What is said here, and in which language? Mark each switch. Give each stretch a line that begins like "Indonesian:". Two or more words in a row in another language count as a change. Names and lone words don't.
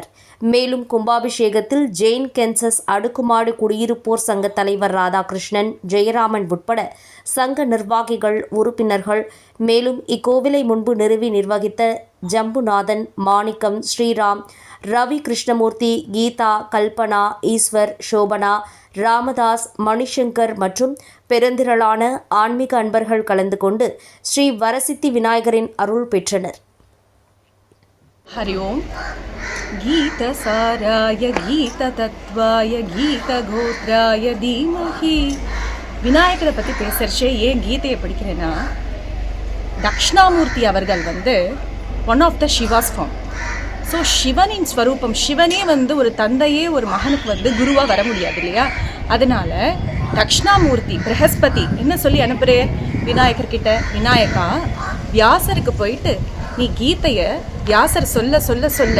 Tamil: மேலும் கும்பாபிஷேகத்தில் ஜெயின் கென்சஸ் அடுக்குமாடி குடியிருப்போர் சங்க தலைவர் ராதாகிருஷ்ணன், ஜெயராமன் உட்பட சங்க நிர்வாகிகள், உறுப்பினர்கள், மேலும் இக்கோவிலை முன்பு நிறுவி நிர்வகித்த ஜம்புநாதன், மாணிக்கம், ஸ்ரீராம், ரவி கிருஷ்ணமூர்த்தி, கீதா, கல்பனா, ஈஸ்வர், சோபனா, ராமதாஸ், மணிசங்கர் மற்றும் பெருந்திரளான ஆன்மீக அன்பர்கள் கலந்து கொண்டு ஸ்ரீ வரசித்தி விநாயகரின் அருள் பெற்றனர்.
Sanskrit: हरि ओम गीतसाराय गीततत्त्वाय गीतगोत्राय धीमहि.
Tamil: விநாயகரை பற்றி பேசுகிறச்சே ஏன் கீதையை படிக்கிறேன்னா, தக்ஷணாமூர்த்தி அவர்கள்
English: one of the Shiva's form.
Tamil: ஸோ சிவனின் ஸ்வரூபம், சிவனே ஒரு தந்தையே ஒரு மகனுக்கு குருவாக வர முடியாது இல்லையா? அதனால தக்ஷணாமூர்த்தி பிரகஸ்பதி என்ன சொல்லி அனுப்புறே விநாயகர்கிட்ட, விநாயகா வியாசருக்கு போயிட்டு நீ கீதையை வியாசர் சொல்ல சொல்ல சொல்ல